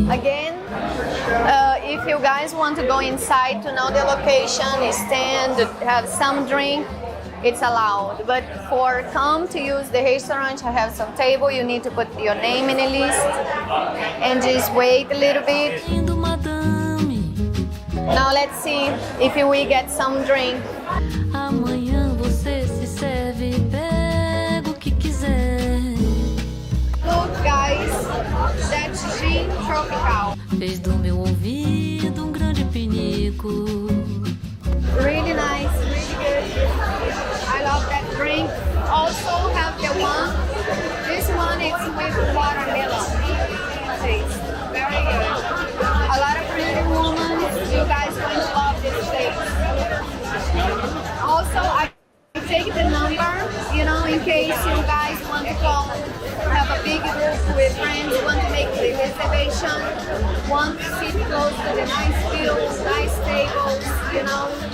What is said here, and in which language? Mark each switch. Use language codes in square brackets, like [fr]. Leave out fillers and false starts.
[en] Again, if you guys want to go inside to know the location, stand, have some drink, it's allowed. But for come to use the restaurant, I have some table, you need to put your name in a list and just wait a little bit. [pt] Lindo madame. [en] Now let's see if we get some drink. [pt] Amanhã você se serve, pega o que quiser. [en] Look guys, that's gin tropical. [pt] Fez do meu ouvido um grande pinico. [en] Really nice, really good. I love that drink. Also have the one. This one is with watermelon. Tastes very good. A lot of pretty women. You guys going to love this taste. Also, I take the number, you know, in case you guys want to call, have a big group with friends, want to make the reservation, want to sit close to the nice views, nice tables, you know.